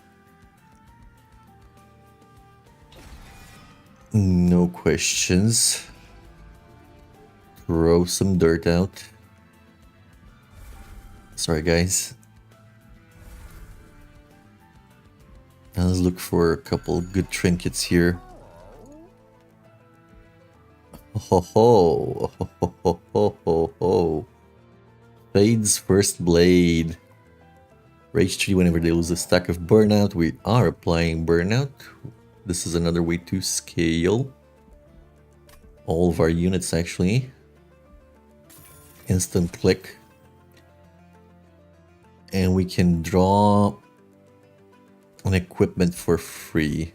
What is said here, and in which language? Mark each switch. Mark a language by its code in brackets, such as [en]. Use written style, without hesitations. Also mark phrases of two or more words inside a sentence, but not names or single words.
[en] No questions. Throw some dirt out. Sorry, guys. Now let's look for a couple good trinkets here. Ho ho ho ho ho ho ho ho. Fade's First Blade. Rage 3 whenever they lose a stack of Burnout. We are applying Burnout. This is another way to scale all of our units actually. Instant click. And we can draw an equipment for free.